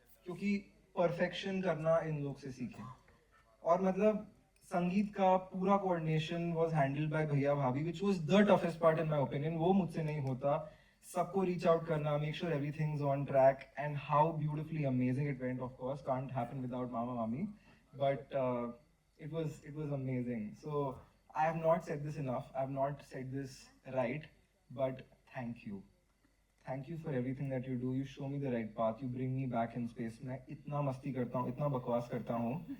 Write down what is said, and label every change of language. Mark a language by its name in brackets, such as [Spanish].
[Hindi] क्योंकि परफेक्शन करना इन लोग से सीखें. और मतलब संगीत का पूरा कोऑर्डिनेशन [English] Was handled by भैया भाभी, which was the toughest part in my opinion. [Hindi] वो मुझसे नहीं होता. [English] सबको reach out करना, make sure everything is on track, and how beautifully amazing it went. Of course can't happen without मामा मामी, but it was amazing. So I have not said this enough. I have not said this right, but thank you. Thank you for everything that you do. You show me the right path. You bring me back in space. [Hindi] मैं इतना मस्ती करता हूँ, इतना बकवास करता हूँ.